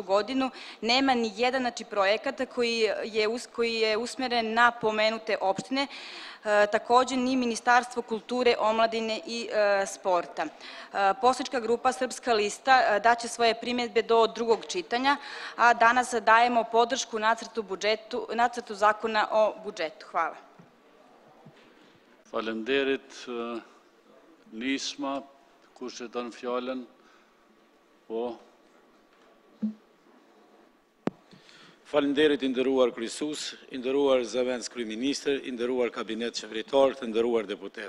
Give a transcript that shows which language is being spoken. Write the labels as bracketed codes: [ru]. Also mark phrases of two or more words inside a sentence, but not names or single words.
[sr] godinu nema ni jedan projekat koji je usmjeren na pomenute opštine, također ni Ministarstvo kulture, omladine i sporta. Poslanička grupa Srpska lista daće svoje primjedbe do drugog čitanja, a danas dajemo podršku nacrtu zakona o budžetu. Hvala. [sq] Faleminderit, Nisma, kush e don fjallën? Po. Faleminderit, i nderuar kryesues, i nderuar zëvendës kryeministër, i nderuar kabinet qeveritar, të nderuar deputet.